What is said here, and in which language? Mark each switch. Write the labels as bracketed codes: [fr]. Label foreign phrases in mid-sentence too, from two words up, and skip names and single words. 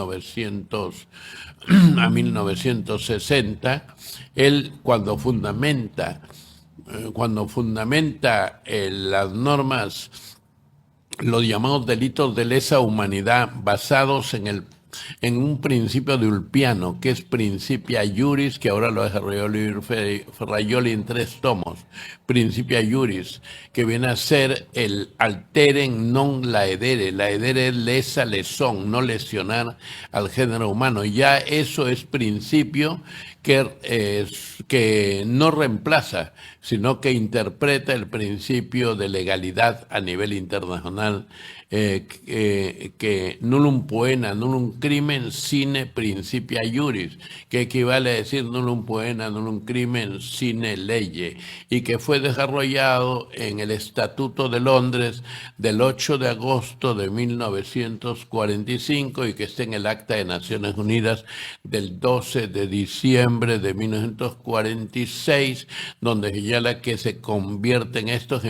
[es] 1960, él cuando fundamenta las normas, los llamados delitos de lesa humanidad basados en un principio de Ulpiano, que es Principia Juris, que ahora lo desarrolló Luis Ferraioli en 3 tomos. Principia Juris, que viene a ser el [la] alteren non laedere. [es] Laedere es lesa lesón, no lesionar al género humano. Ya eso es principio que no reemplaza, sino que interpreta el principio de legalidad a nivel internacional, que [la] nullum poena, nullum crimen sine principia juris, [es] que equivale a decir [la] nullum poena, nullum crimen sine leye, [es] y que fue desarrollado en el Estatuto de Londres del 8 de agosto de 1945 y que está en el Acta de Naciones Unidas del 12 de diciembre de 1946, donde señala que se convierten estos